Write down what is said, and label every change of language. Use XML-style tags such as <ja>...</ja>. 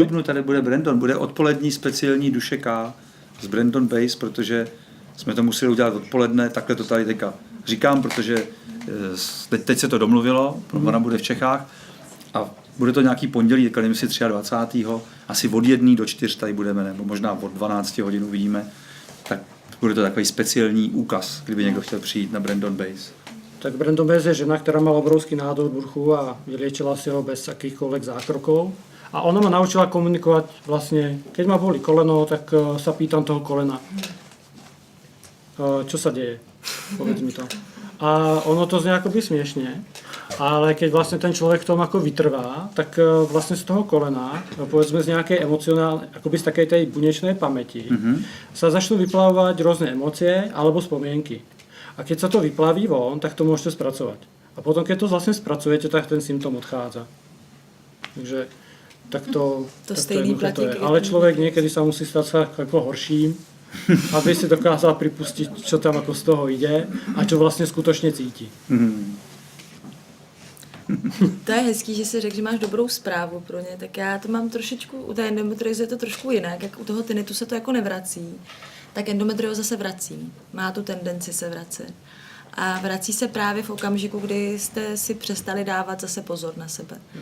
<cs>Dubnu tady bude Brandon, bude odpolední speciální Duše K z Brandon Bass, protože jsme to museli udělat odpoledne, takhle to tady teďka říkám, protože teď se to domluvilo, ona bude v Čechách a bude to nějaký pondělí, nevím si 23. asi od 1 do 4 tady budeme, nebo možná od 12 hodin uvidíme, tak bude to takový speciální úkaz, kdyby někdo chtěl přijít na Brandon Bass.</cs> <sk>Tak Brandon Bass je žena, ktorá mala obrovský nádor bruchu a vyliečila si ho bez akýchkoľvek zákrokov. A ona ma naučila komunikovať vlastne, keď ma bolí koleno, tak sa pýtam toho kolena. Čo sa deje? Povedz mi to. A ono to znie akoby smiešne, ale keď vlastne ten človek v tom ako vytrvá, tak vlastne z toho kolena, povedzme z nejakej emocionálnej, akoby z takej tej bunečnej pamäti, sa začnú vyplavovať rôzne emócie alebo spomienky. A keď sa to vyplaví von, tak to môžete spracovať. A potom, keď to vlastne spracujete, tak ten symptom odchádza. Takže takto</sk> <cs>stejný platí.</cs> <sk>Ale človek niekedy sa musí stať sa ako horším, aby si dokázal pripustiť, čo tam ako z toho ide a čo vlastne skutočne cíti.</sk> <cs>To je hezký, že si řekl, že máš dobrou zprávu pro ně, tak já to mám trošičku, u té endometriozy je to trošku jinak, jak u toho tinnitu se to jako nevrací, tak endometrioza se vrací, má tu tendenci se vracet. A vrací se právě v okamžiku, kdy jste si přestali dávat zase pozor na sebe.</cs>